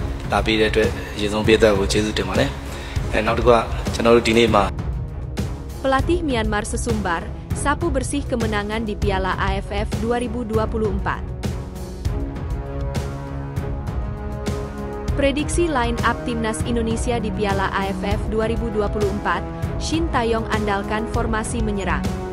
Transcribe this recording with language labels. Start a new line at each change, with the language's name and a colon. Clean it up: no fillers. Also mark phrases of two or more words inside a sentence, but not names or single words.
Burmese: လာပေးတဲ့အတွက်အရင်ဆုံးပြည်သက်ကိုကျေးဇူးတင်ပါတယ်။နောက်တစ်ခုကကျွန်တော်တို့ဒီနေ့မှာ
Indonesian: Pelatih Myanmar Sesumbar, sapu bersih kemenangan di Piala AFF 2024. Prediksi line up Timnas Indonesia di Piala AFF 2024, Shin Tae-yong andalkan formasi menyerang.